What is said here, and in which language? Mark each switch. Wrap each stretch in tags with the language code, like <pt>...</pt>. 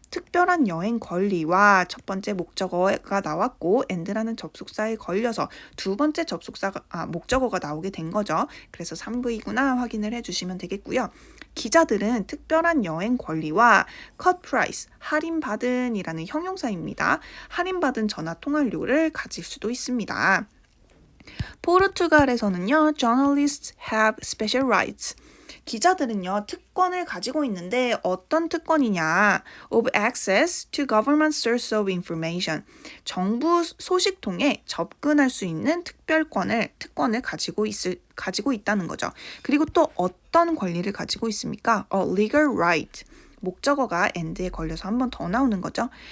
<ko>특별한 여행 권리와 첫 번째 목적어가 나왔고 and라는 접속사에 걸려서 두 번째 목적어가 나오게 된 거죠. 그래서 3부이구나 확인을 해주시면 되겠고요. 기자들은 특별한 여행 권리와 cut price, 할인받은이라는 형용사입니다. 할인받은 전화 통화료를 가질 수도 있습니다. 포르투갈에서는요.</ko> <en>Journalists have special rights.</en> <ko>기자들은요. 특권을 가지고 있는데 어떤 특권이냐?</ko> <en>of access to government source of information.</en> <ko>정부 소식통에 접근할 수 있는 특권을 가지고 있다는 거죠. 그리고 또 어떤 권리를 가지고 있습니까?</ko> <en>legal right.</en> <ko>목적어가 and에 걸려서 한 번 더 나오는 거죠.</ko>